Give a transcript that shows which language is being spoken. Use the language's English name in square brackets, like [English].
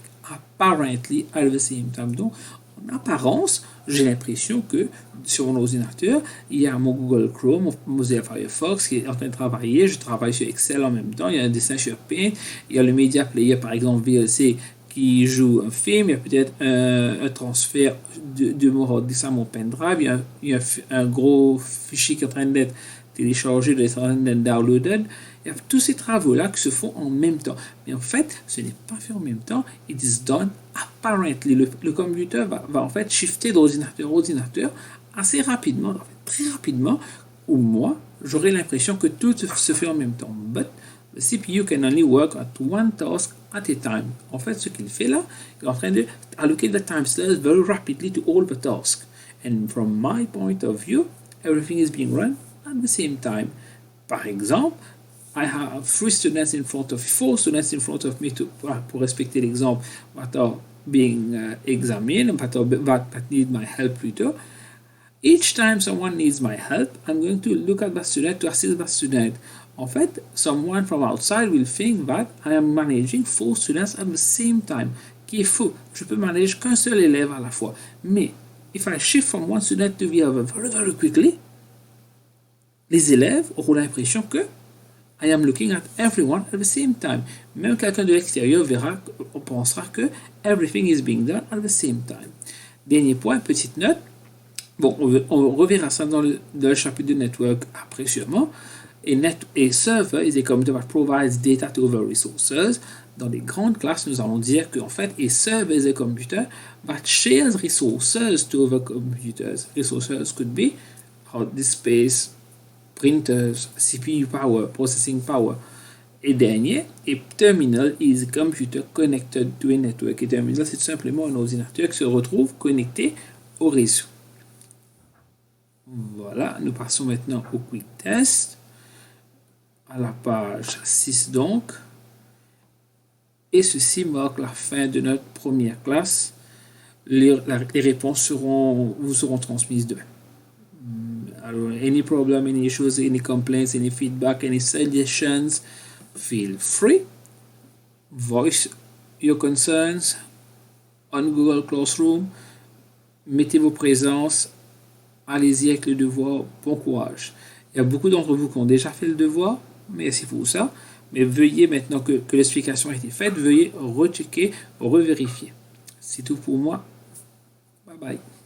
[English] Apparently at the same time. [French] Donc, en apparence, j'ai l'impression que sur mon ordinateur, il y a mon Google Chrome, mon Mozilla Firefox qui est en train de travailler. Je travaille sur Excel en même temps. Il y a un dessin sur Paint. Il y a le Media Player, par exemple, VLC, qui joue un film, il y a peut-être un transfert de mon hard disk à mon pendrive, il y a un gros fichier qui est en train d'être téléchargé, d'être en train d'être downloaded. Il y a tous ces travaux-là qui se font en même temps. Mais en fait, ce n'est pas fait en même temps. [English] It is done apparently. [French] Le computer va en fait shifter d'ordinateur à ordinateur assez rapidement, en fait, très rapidement, ou moi, j'aurai l'impression que tout se fait en même temps. [English] But the CPU can only work at one task at a time. [French] En fait, ce qu'il fait là, il est en train de [English] allocate the time slice very rapidly to all the tasks. And from my point of view, everything is being run at the same time. [French] Par exemple, [English] I have four students in front of me [French] pour respecter l'exemple, [English] that are being examined, that need my help [French] plutôt. [English] Each time someone needs my help, I'm going to look at that student to assist that student. [French] En fait, [English] someone from outside will think that I am managing 4 students at the same time, [French] qui est faux. Je peux manager qu'un seul élève à la fois. Mais, if I shift from one student to the other very, very quickly, les élèves auront l'impression que I am looking at everyone at the same time. Même quelqu'un de l'extérieur pensera que [English] everything is being done at the same time. [French] Dernier point, petite note. Bon, on reverra ça dans le chapitre de network après sûrement. [English] A server is a computer that provides data to other resources. [French] Dans les grandes classes, nous allons dire qu'en fait, [English] a server is a computer that shares resources to other computers. Resources could be hard disk space, printers, CPU power, processing power. [French] Et dernier, [English] a terminal is a computer connected to a network. [French] Et terminal, c'est tout simplement un ordinateur qui se retrouve connecté au réseau. Voilà, nous passons maintenant au quick test, à la page 6 donc. Et ceci marque la fin de notre première classe. Les réponses vous seront transmises demain. [English] Alors, any problem, any issues, any complaints, any feedback, any suggestions, feel free. Voice your concerns on Google Classroom. [French] Mettez vos présences. Allez-y avec le devoir. Bon courage. Il y a beaucoup d'entre vous qui ont déjà fait le devoir. Merci pour ça. Mais veuillez, maintenant que l'explication a été faite, veuillez rechecker, revérifier. C'est tout pour moi. Bye bye.